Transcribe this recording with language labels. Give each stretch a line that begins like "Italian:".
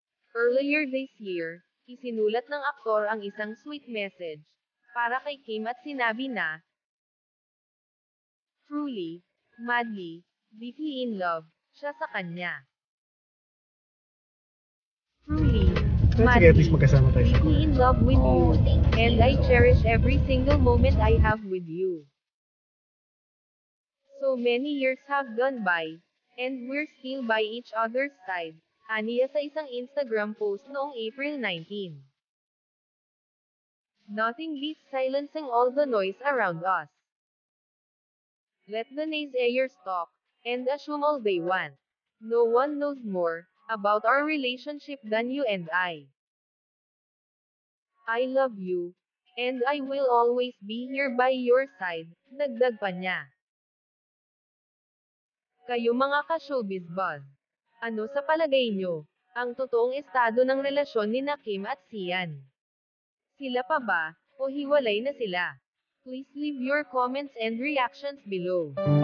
English: Earlier this year,
Filipino: isinulat ng aktor ang isang sweet message para kay Kim at sinabi na,
English: "Truly, madly, deeply in love
Filipino: siya sa kanya.
English: Truly,
Filipino: Sige, at least magkasama tayo sa
English: deeply in love with you, and I cherish every single moment I have with you. So many years have gone by, and we're still by each other's side,"
Filipino: aniya sa isang Instagram post noong April 19.
English: Nothing beats silencing all the noise around us. Let the naysayers talk, and assume all they want. No one knows more about our relationship than you and I. I love you, and I will always be here by your side,
Filipino: dagdag pa niya. Kayo mga ka-showbiz buzz, ano sa palagay nyo ang totoong estado ng relasyon ni Kim at Sian? Sila pa ba, o hiwalay na sila?
English: Please leave your comments and reactions below.